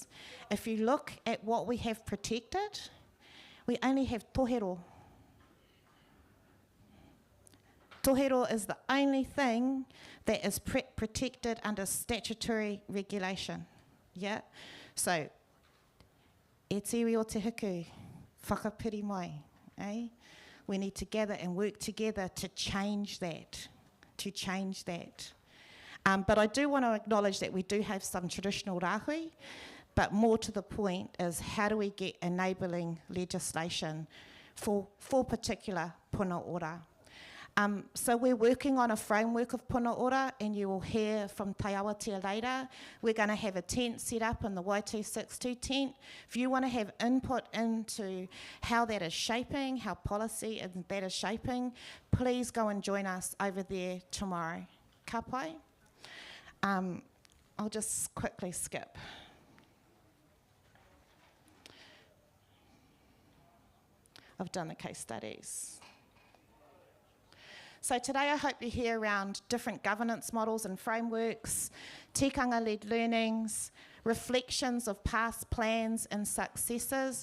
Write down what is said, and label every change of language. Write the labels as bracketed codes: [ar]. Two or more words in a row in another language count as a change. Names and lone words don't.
[en] If you look at what we have protected, we only have tohero. Tohero is the only thing that is protected under statutory regulation. Yeah? So, [mi] e tiwi o te huku, whakapiri mai, eh? [en] We need to gather and work together to change that, But I do want to acknowledge that we do have some traditional rāhui, but more to the point is how do we get enabling legislation for particular [mi] puna ora. [en] So we're working on a framework of [mi] puna ora, [en] and you will hear from Taiātea later. We're going to have a tent set up in the Y262 tent. If you want to have input into how that is shaping, how policy and that is shaping, please go and join us over there tomorrow. [mi] Ka pai. [en] I'll just quickly skip. I've done the case studies. So today I hope you hear around different governance models and frameworks, tikanga-led learnings, reflections of past plans and successes.